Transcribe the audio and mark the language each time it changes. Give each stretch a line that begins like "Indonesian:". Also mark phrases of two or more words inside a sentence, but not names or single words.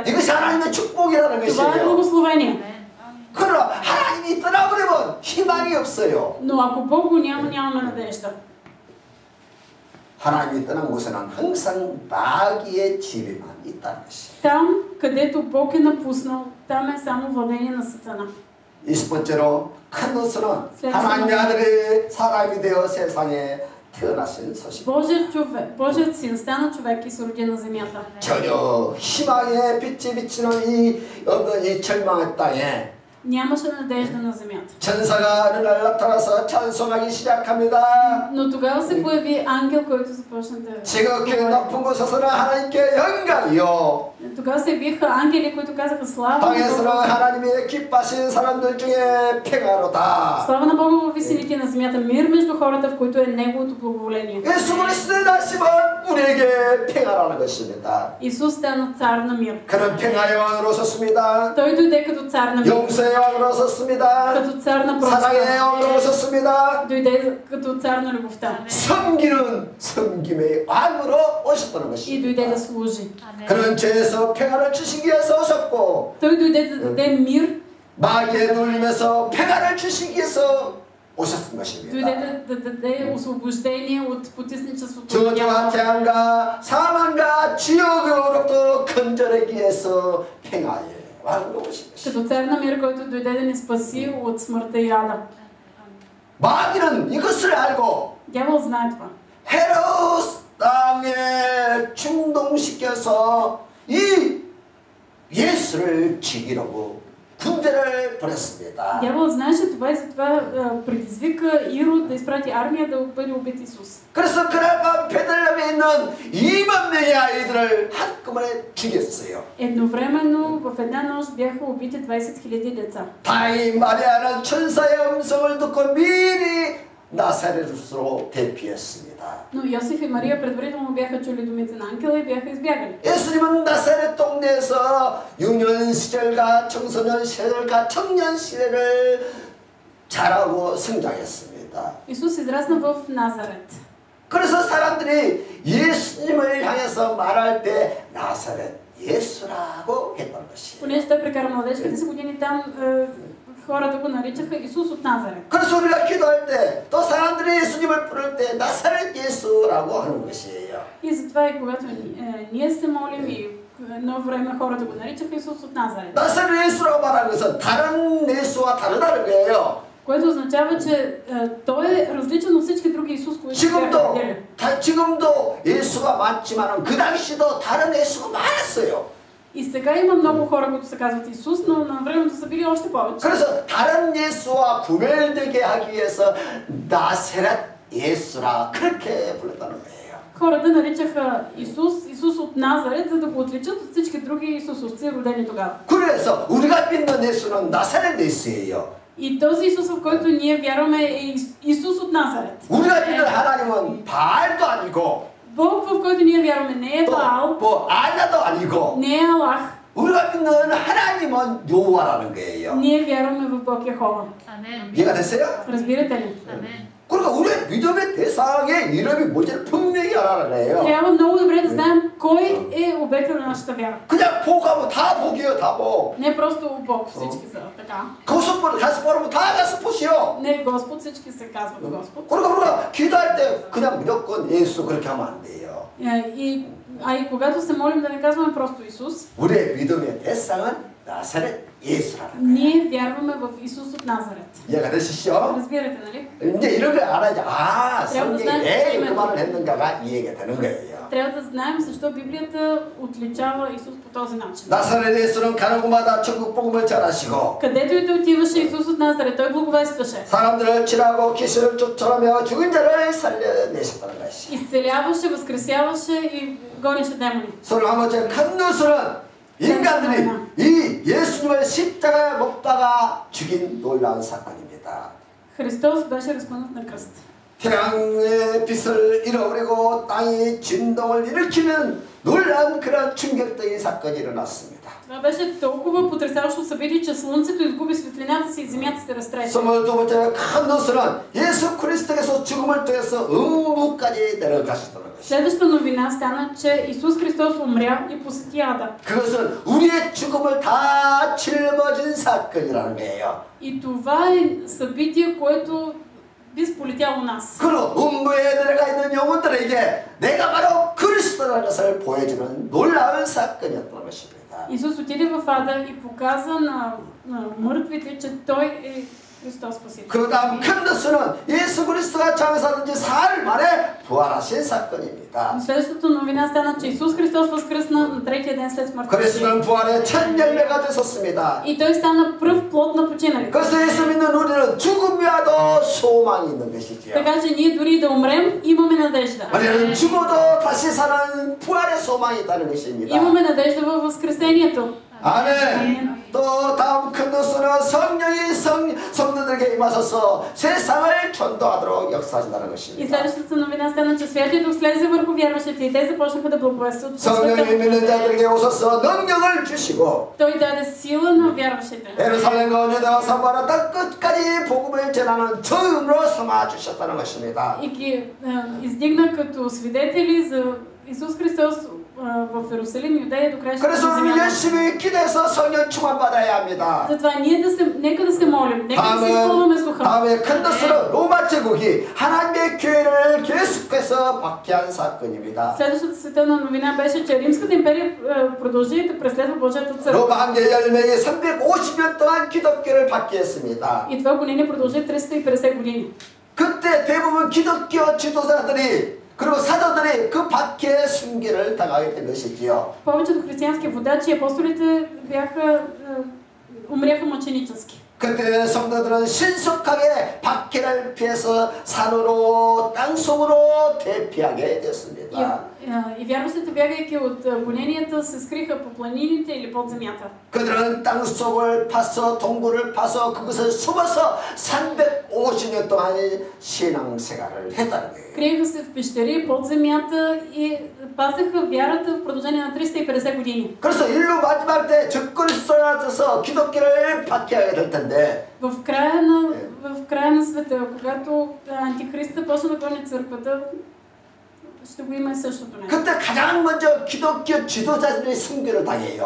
Korean: 이것이 하나님의 축복이라는
Bulgarian: Това е
Korean: 것이에요.
Bulgarian: благословение.
Korean: 그러나 하나님이 떠나버리면 희망이 없어요.
Bulgarian: Но ако Бог го няма, нямаме надежда.
Korean: 하나님이 떠난 곳에는 항상 마귀의 지배만 있다는 것이에요.
Bulgarian: Там, където Бог е напуснал, там е само владение на Сатана.
Korean: 20번째로 큰 것은 하나님의 아들이 사람이 되어 세상에 태어나신 소식.
Bulgarian: Божият син стана човек и се роди на земята.
Korean: 전혀 희망의 빛이 비치는 이 절망의 땅에
Bulgarian: Нямаше надежда на земята.
Korean: 천사가 어느 날 나타나서 찬송하기 시작합니다.
Bulgarian: Но тогава се появи ангел, който започна да...
Korean: 지극히 높은 곳에서는 하나님께 영광이요.
Bulgarian: Тогава се явиха ангели, които казаха слава на
Korean: 땅에서는
Bulgarian: Бога.
Korean: 하나님의 기뻐하신 사람들 중에 평화로다.
Bulgarian: Слава на Бога във висините на земята, мир между хората, в които е Неговото благоволение.
Korean: 예수 그리스도의 나심은 우리에게 평화라는 것입니다.
Bulgarian: Исус стана цар на мир.
Korean: 그는 평화의 왕으로 섰습니다.
Bulgarian: Той дойде като цар на мир,
Korean: 용서의 왕으로 섰습니다.
Bulgarian: като цар на
Korean: 사랑의
Bulgarian: прощение.
Korean: 왕으로 섰습니다.
Bulgarian: Дойде като цар на любовта
Korean: 섬기는 섬김의 왕으로 오셨다는
Bulgarian: и
Korean: 것입니다.
Bulgarian: дойде да служи.
Korean: 그는 죄에서 평화를 주시기 위해서 오셨고
Bulgarian: Той дойде да даде мир,
Korean: 마귀에 눌림에서 평화를 주시기 위해서 오셨던 것입니다.
Bulgarian: дойде да даде освобождение от потисничеството.
Korean: 저주와 재앙과 사망과 지옥으로부터 건져내기 위해서 평화의 왕으로 오신 것입니다.
Bulgarian: Като цар на мир, който дойде да ни спаси от смъртта и ада.
Korean: 마귀는 이것을 알고
Bulgarian: Дявол знае това.
Korean: 헤롯 땅에 충동시켜서 이 예수를 죽이려고 군대를 보냈습니다.
Bulgarian: Дявол знаеше това и затова предизвика Ирод да изпрати армия да бъде убит Исус.
Korean: 그래서 그날 밤 베들레헴에 있는 2만 명의 아이들을 한꺼번에 죽였어요.
Bulgarian: Едновременно в една нощ бяха убити 20 000 деца.
Korean: 다행히 마리아는 천사의 음성을 듣고 미리 나사렛으로 대피했습니다.
Bulgarian: Но Йосиф и Мария предварително бяха чули думите на ангела и бяха избягали.
Korean: 예수님은 나사렛 동네에서 유년 시절과 청소년 시절과 청년 시대를 자라고 성장했습니다.
Bulgarian: Исус израсна в Назарет.
Korean: 그래서 사람들이 예수님을 향해서 말할 때 나사렛 예수라고 했던 것이에요.
Bulgarian: Понеже той прекара младежките си години там, хората го наричаха Исус от Назарет.
Korean: 그래서 우리가 기도할 때 또 사람들이 예수님을 부를 때 나사렛 예수라고 하는 것이에요.
Bulgarian: И затова и когато ние се молим и едно време хората го наричаха Исус от Назарет.
Korean: 나사렛 예수라고 말하는 것은 다른 예수와 다르다는 거예요.
Bulgarian: Което означава, че той е различен от всички други Исус, които бяха видели.
Korean: 지금도 예수가 많지만 그 당시도 다른 예수가 많았어요.
Bulgarian: И сега има много хора, които се казват Исус, но на времето са били още повече.
Korean: 그래서 다른 예수와 구별되게 하기 위해서 나사렛 예수라 그렇게 불렀다는 거예요.
Bulgarian: Хората наричаха Исус от Назарет, за да го отличат от всички други Исусовци, родени тогава.
Korean: 그래서 우리가 믿는 예수는 나사렛 예수예요.
Bulgarian: И този Исус, в който ние вярваме, е Исус от Назарет.
Korean: 우리가 믿는 하나님은 바알도 아니고
Bulgarian: Бог, в който ние вярваме, не е Баал,
Korean: 뭐 알라도 아니고
Bulgarian: не е Аллах.
Korean: 우리가 믿는 하나님은 여호와라는 거예요.
Bulgarian: Ние вярваме в Бог Йехова.
Korean: 이해가 됐어요?
Bulgarian: Разбирате ли?
Korean: 그러니까 우리의 믿음의 대상의 이름이 뭔지를 분명히 알아야 해요.
Bulgarian: Трябва много добре да знаем кой е обекта на нашата вяра.
Korean: 그냥 복하면 다 복이에요, 다 복.
Bulgarian: Не просто Бог, всички са така.
Korean: 거스포를 가서 보면 다 가스포시요.
Bulgarian: Не Господ, всички се казват Господ.
Korean: 그러니까 우리가 기도할 때 그냥 무조건 예수 그렇게 하면 안 돼요.
Bulgarian: И когато се молим да не казваме просто Исус,
Korean: 우리의 믿음의 대상은 나사렛 예수라는 거예요.
Bulgarian: ние вярваме в Исус от Назарет.
Korean: 이해가 되시죠?
Bulgarian: Разбирате, нали?
Korean: 이제 이런 걸 알아야지. 아,
Bulgarian: трябва да
Korean: 성경이
Bulgarian: знаем
Korean: 왜 그
Bulgarian: името.
Korean: 말을 했는가가 이해가 되는 거예요.
Bulgarian: Трябва да знаем защо Библията отличава Исус по този начин.
Korean: 나사렛 예수는 가는 곳마다 천국 복음을 전하시고
Bulgarian: Където и да отиваше Исус от Назарет, той благовестваше.
Korean: 사람들을 치료하고 귀신을 쫓아내며 죽은 자를 살려내셨다는 것이.
Bulgarian: изцеляваше, възкресяваше и гонеше демони.
Korean: 서로 한 번째 큰 뉴스는 인간들이 이 예수님을 십자가에 못 박아 죽인 놀라운 사건입니다.
Bulgarian: Христос беше разпънат на кръст.
Korean: 태양의 빛을 잃어버리고 땅이 진동을 일으키는 놀라운 그런 충격적인 사건이 일어났습니다.
Bulgarian: Това беше толкова потресаващо събитие, че слънцето изгуби светлината си и земята се разтресе.
Korean: 22번째 큰 뉴스는 예수 그리스도께서 죽음을 통해서 음부까지 내려가셨다는 것입니다.
Bulgarian: Следващата новина стана, че Исус Христос умря и посети ада.
Korean: 그것은 우리의 죽음을 다 짊어진 사건이라는 거예요.
Bulgarian: И това е събитие, което би сполетяло нас.
Korean: 그리고 음부에 내려가 있는 영혼들에게 내가 바로 그리스도라는 것을 보여주는 놀라운 사건이었던 것입니다.
Bulgarian: Исус отиде в ада и показа на мъртвите, че Той е Христос Спасител.
Korean: 그 다음 큰 뉴스는 예수 그리스도가 장사된 지 사흘 만에 부활하신 사건입니다.
Bulgarian: Следващата новина стана, че Исус Христос възкръсна на третия ден след смъртта.
Korean: 그리스도는 부활의 첫 열매가 되셨습니다.
Bulgarian: И Той стана пръв плод на починалите.
Korean: 그래서 예수 믿는 우리는 죽음이라도 소망이 있는 것이지요.
Bulgarian: Така че ние дори да умрем, имаме надежда.
Korean: 우리는 죽어도 다시 사는 부활의 소망이 있다는 것입니다.
Bulgarian: Имаме надежда във възкресението.
Korean: 아멘. 또 다음 큰 뉴스는 성령이 성도들에게 임하셔서 세상을 전도하도록 역사하신다는
Bulgarian: И
Korean: 것입니다.
Bulgarian: следващата новина стана, че Святият Дух слезе върху вярващите и те започнаха да благовестват.
Korean: 성령이 믿는 자들에게 오셔서 능력을 주시고
Bulgarian: Той даде сила на вярващите.
Korean: 예루살렘과 유대와 사마리아 땅 끝까지 복음을 전하는 증인으로 삼아 주셨다는 것입니다.
Bulgarian: И ги издигна като свидетели за Исус Христос в Иерусалим, Юдея до краищата на
Korean: 그래서 우리
Bulgarian: земята.
Korean: 열심히 기도해서 성령 충만 받아야 합니다.
Bulgarian: Затова ние нека да се молим, нека да се изпълваме с Духа.
Korean: 다음에 큰 뉴스는 로마 제국이 하나님의 교회를 계속해서 박해한 사건입니다.
Bulgarian: Следващата световна новина беше, че Римската империя продължи да преследва Божията църква.
Korean: 로마 황제 10명이 350년 동안 기독교를 박해했습니다.
Bulgarian: И това гонение продължи 350 години.
Korean: 그때 대부분 기독교 지도자들이 그리고 사도들이 그 박해의 순교를 당하게 된 것이지요.
Bulgarian: Повечето християнски водачи и апостолите умряха мъченически.
Korean: 그때 성도들은 신속하게 박해를 피해서 산으로 땅속으로 대피하게 됐습니다.
Bulgarian: И вярващите, бягайки от гоненията, се скриха по планините или под земята.
Korean: 그들은 땅속을 파서 동굴을 파서 그것을 숨어서 350년 동안 신앙생활을 했다는 거예요.
Bulgarian: Криеха се в пещери под земята и пазеха вярата в продължение на 350 години.
Korean: 그래서 인류 마지막 때 적그리스도라서 기독교를 박해하게 될 텐데
Bulgarian: В края на света, когато антихриста почна да гони църквата, ще го има и същото нещо.
Korean: 그때 가장 먼저 기독교 지도자들이 순교를 당해요.